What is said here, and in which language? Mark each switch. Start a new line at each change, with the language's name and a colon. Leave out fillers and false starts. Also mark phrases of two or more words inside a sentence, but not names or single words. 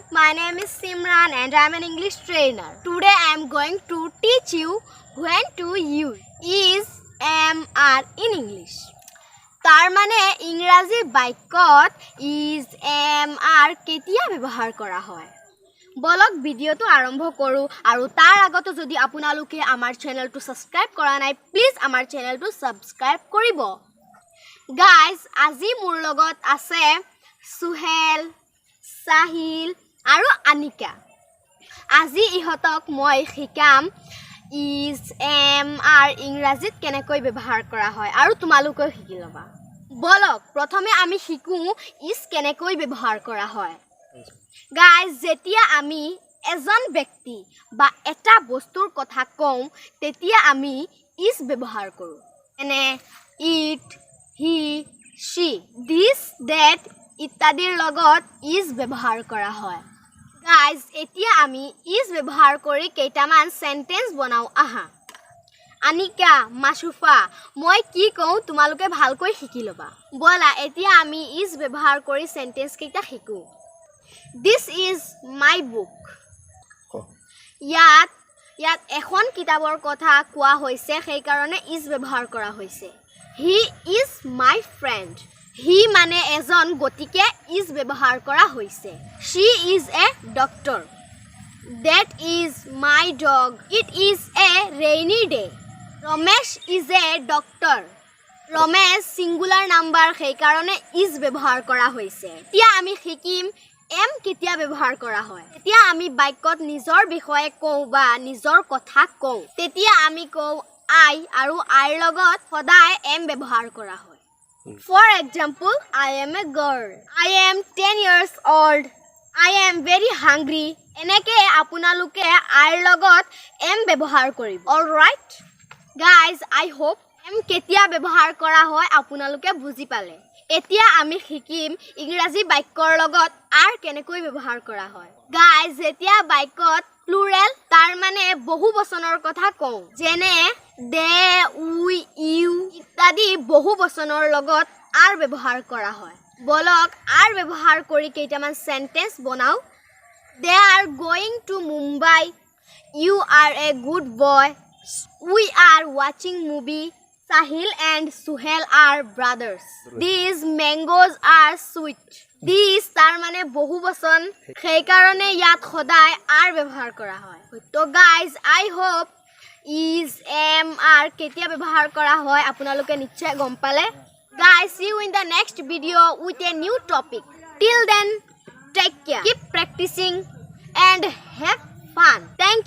English: my name is Simran and I am an English trainer. Today I am going to teach you when to use is, am, are in English.
Assamese: তাৰ মানে ইংৰাজী বাক্যত
English: is, am, are
Assamese: কেতিয়া ব্যৱহাৰ কৰা হয়। বলক ভিডিওটো আৰম্ভ কৰো আৰু তাৰ আগতে যদি আপোনালোকে আমাৰ চেনেলটো সাবস্ক্ৰাইব কৰা নাই প্লিজ আমাৰ চেনেলটো সাবস্ক্ৰাইব কৰিব। গাইজ আজি মোৰ লগত আছে সুহেল, সাহিল আৰু আনিকা। আজি ইহঁতক মই শিকাম
English: is, am, are
Assamese: ইংৰাজীত কেনেকৈ ব্যৱহাৰ কৰা হয় আৰু তোমালোকেও শিকি ল'বা। বলক প্ৰথমে আমি শিকো is কেনেকৈ ব্যৱহাৰ কৰা হয়। গাইজ যেতিয়া আমি এজন ব্যক্তি বা এটা বস্তুৰ কথা কওঁ তেতিয়া আমি is ব্যৱহাৰ কৰোঁ। এনে
English: it, he, she, this, that
Assamese: ইত্যাদিৰ লগত is ব্যৱহাৰ কৰা হয়। গাইজ এতিয়া আমি is ব্যৱহাৰ কৰি কেইটামান সেন্টেন্স বনাও আহা। আনিকা, মাসুফা, মই কি কওঁ তোমালোকে ভালকৈ শিকি ল'বা। বলা এতিয়া আমি is ব্যৱহাৰ কৰি সেন্টেন্স কেইটা শিকো।
English: This is my book.
Assamese: ইয়াত এখন কিতাপৰ কথা কোৱা হৈছে সেই কাৰণে is ব্যৱহাৰ কৰা হৈছে।
English: He is my friend.
Assamese: He মানে এজন গতিকে is ব্যৱহাৰ কৰা হৈছে।
English: She is a doctor. That is my dog. It is a rainy day. Ramesh is a doctor.
Assamese: Ramesh
English: singular number
Assamese: সেই কাৰণে is ব্যৱহাৰ কৰা হৈছে। এতিয়া আমি শিকিম am কেতিয়া ব্যৱহাৰ কৰা হয়। তেতিয়া আমি বাক্যত নিজৰ বিষয়ে কওঁ বা নিজৰ কথা কওঁ তেতিয়া আমি কওঁ I আৰু I লগত সদায় am ব্যৱহাৰ কৰা হয়।
English: For example, I am a girl. I am 10 years old. I am very hungry.
Assamese: এনেকে আপোনালোকে I লগত am ব্যৱহাৰ কৰিব।
English: All right? Guys, I hope
Assamese: am কেতিয়া ব্যৱহাৰ কৰা হয় আপোনালোকে বুজি পালে। এতিয়া আমি শিকিম ইংৰাজী বাক্যৰ লগত are কেনেকৈ ব্যৱহাৰ কৰা হয়। Guys, যেতিয়া বাক্যত প্লুৰেল তাৰ মানে বহু বচনৰ কথা কওঁ যেনে
English: they, we, you
Assamese: ইত্যাদি বহু বচনৰ লগত are ব্যৱহাৰ কৰা হয়। বলক are ব্যৱহাৰ কৰি কেইটামান সেন্টেন্স বনাও।
English: They are going to Mumbai. You are a good boy. We are watching movie. Sahil and Suhel are brothers. These mangoes are sweet.
Assamese: These তাৰ মানে বহু বচন সেই কাৰণে ইয়াত সদায় are ব্যৱহাৰ কৰা হয়। তো
English: guys, I hope is, am, are
Assamese: কেতিয়া ব্যৱহাৰ কৰা হয় আপোনালোকে নিশ্চয় গম পালে।
English: Guys, see you in the next video with a new topic. Till then, take care, keep practicing and have fun.